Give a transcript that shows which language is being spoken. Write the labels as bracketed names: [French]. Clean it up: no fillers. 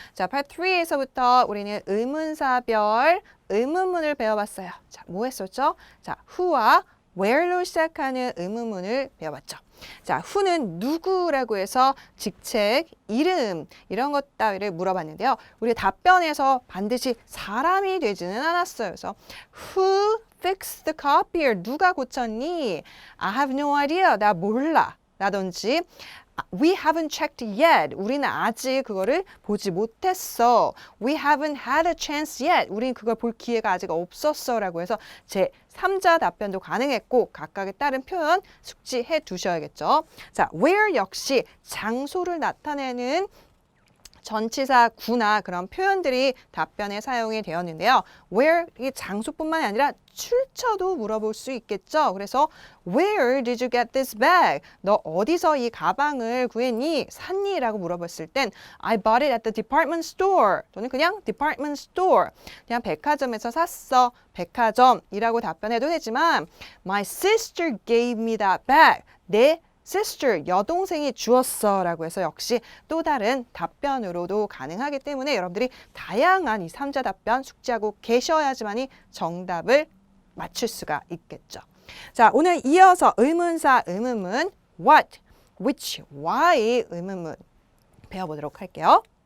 [Korean] 자, 파트 3에서부터 우리는 의문사별 의문문을 배워봤어요. 자, 뭐 했었죠? 자, who와 where로 시작하는 의문문을 배워봤죠. 자, who는 누구라고 해서 직책, 이름 이런 것 따위를 물어봤는데요. 우리 답변에서 반드시 사람이 되지는 않았어요. 그래서 [English] who fixed the copier? [Korean] 누가 고쳤니? [English] I have no idea. [Korean] 나 몰라. 라든지 [English] We haven't checked yet. [Korean] 우리는 아직 그거를 보지 못했어. [English] We haven't had a chance yet. [Korean] 우리는 그걸 볼 기회가 아직 없었어. 라고 해서 제 3자 답변도 가능했고 각각에 따른 표현 숙지해 두셔야겠죠. 자, where 역시 장소를 나타내는 전치사 구나 그런 표현들이 답변에 사용이 되었는데요. where 이 장소뿐만이 아니라 출처도 물어볼 수 있겠죠. 그래서 [English] Where did you get this bag? [Korean] 너 어디서 이 가방을 구했니? 샀니? 라고 물어봤을 땐 [English] I bought it at the department store [Korean] 또는 그냥 department store 그냥 백화점에서 샀어. 백화점이라고 답변해도 되지만 [English] My sister gave me that bag. [Korean] 내 sister, 여동생이 주었어 라고 해서 역시 또 다른 답변으로도 가능하기 때문에 여러분들이 다양한 이 3자 답변 숙지하고 계셔야지만이 정답을 맞출 수가 있겠죠. 자, 오늘 이어서 의문사 의문문 what, which, why 의문문 배워보도록 할게요.